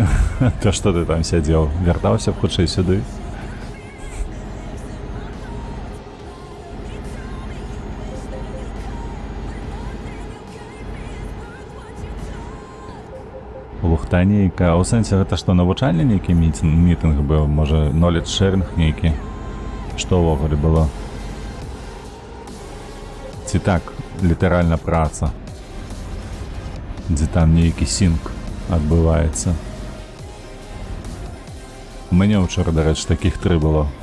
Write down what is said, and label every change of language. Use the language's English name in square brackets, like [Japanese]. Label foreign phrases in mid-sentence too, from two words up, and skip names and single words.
[Ukrainian] То що ти там сидів? Вертався б хоче сюди? [Belarusian] Лухтанейка. У сенсі, гэта што, навучальны нейкі мітинг быў? Можа, [English] knowledge sharing нейкі? [Belarusian] Што ўвогуле было? Ці так, літаральна праца? Дзе там нейкі сінк адбываецца? У мяне ўчора, дарэчы, такіх 3 было.